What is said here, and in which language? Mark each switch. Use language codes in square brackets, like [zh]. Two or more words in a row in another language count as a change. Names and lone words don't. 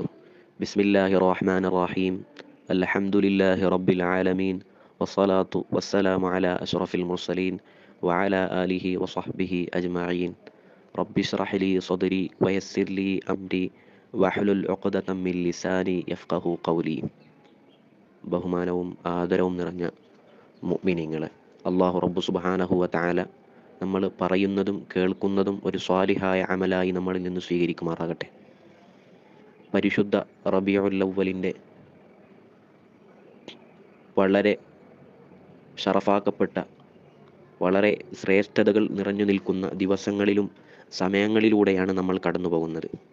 [ar] بسم الله الرحمن الرحيم. الحمد لله رب العالمين، والصلاة والسلام على أشرف المرسلين وعلى آله وصحبه أجمعين. رب اشرح لي صدري ويسر لي أمري واحلل عقدة من لساني يفقه قولي. [ml] ബഹുമാനവും ആദരവും നിറഞ്ഞ മുഅ്മിനീങ്ങളെ, അല്ലാഹു റബ്ബു [ar] سبحانه وتعالى [ml] നമ്മൾ പറയുന്നതും കേൾക്കുന്നതും ഒരു സ്വാലിഹായ അമലായി നമ്മളിൽ നിന്ന് സ്വീകരിക്കുമാറാകട്ടെ. പരിശുദ്ധ റബീഉൽ അവ്വലിൻ്റെ വളരെ ഷറഫാക്കപ്പെട്ട, വളരെ ശ്രേഷ്ഠതകൾ നിറഞ്ഞു നിൽക്കുന്ന ദിവസങ്ങളിലും സമയങ്ങളിലൂടെയാണ് നമ്മൾ കടന്നു പോകുന്നത്.